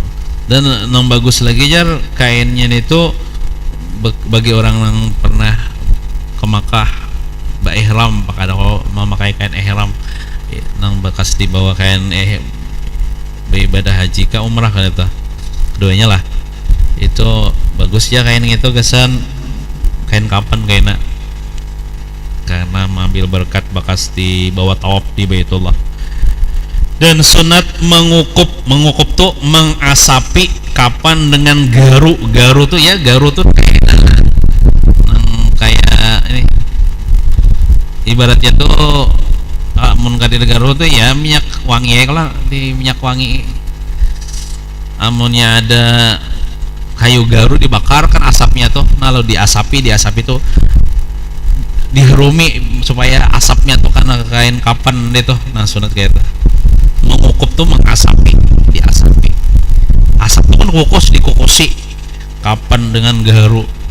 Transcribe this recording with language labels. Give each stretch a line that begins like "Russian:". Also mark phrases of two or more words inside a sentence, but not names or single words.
Indonesian: Dan yang bagus lagi jar kainnya itu bagi orang yang pernah ke Makkah ihram, pakai kalau memakai kain ihram nang bekas dibawa kain beribadah haji ke umrah kan itu keduanya lah, itu bagus ya kain itu kesan kain kapan kainnya, karena mengambil berkat bekas dibawa tawaf di Baitullah. Dan sunat mengukup tuh mengasapi kapan dengan garu tuh ya, garu tuh kayak ini ibaratnya tuh Lamun kadi garu tuh ya minyak wangi ya, kalau di minyak wangi amunnya ada kayu garu dibakar kan asapnya tuh, nah lo diasapi tuh diherumi supaya asapnya tuh karena kain kapan deh tuh, nah sunat kayak itu mengukup tuh mengasapi, diasapi asap tuh kan kukus, dikukusi kapan dengan garu.